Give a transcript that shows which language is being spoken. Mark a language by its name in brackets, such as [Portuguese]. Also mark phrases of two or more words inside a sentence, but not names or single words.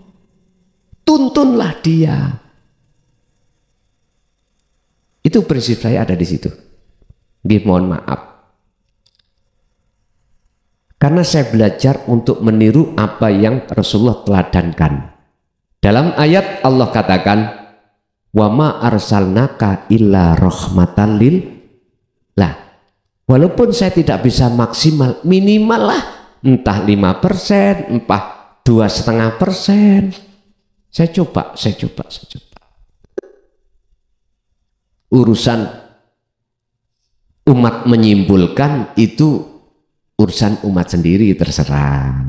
[Indonesian] Tuntunlah dia. Itu prinsip saya ada di situ. Mohon maaf. Karena saya belajar untuk meniru apa yang Rasulullah teladankan. Dalam ayat Allah katakan, [Arabic] "وما أرسلناك إلا رحمة لل." [Indonesian] Lah, walaupun saya tidak bisa maksimal, minimal lah entah 5%, entah 2,5%. Saya coba. Urusan umat menyimpulkan itu urusan umat sendiri, terserah.